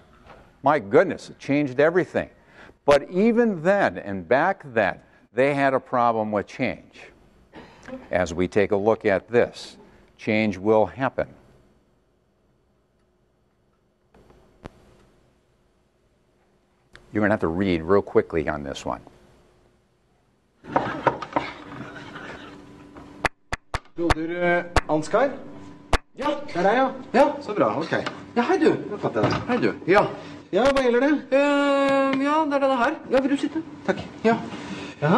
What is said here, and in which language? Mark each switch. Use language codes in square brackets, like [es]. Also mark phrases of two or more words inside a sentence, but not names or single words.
[en] My goodness, it changed everything. But even then, and back then, they had a problem with change. As we take a look at this, change will happen. You're going to have to read real quickly on this one. [no] Broder Ansgar? Ja, det er deg, ja. Ja, så bra, ok. Ja, hei du. Nå fatter jeg det. Hei du. Ja. Ja, hva gjelder det? Ja, det er denne her. Ja, vil du sitte? Takk. Ja. Jaha.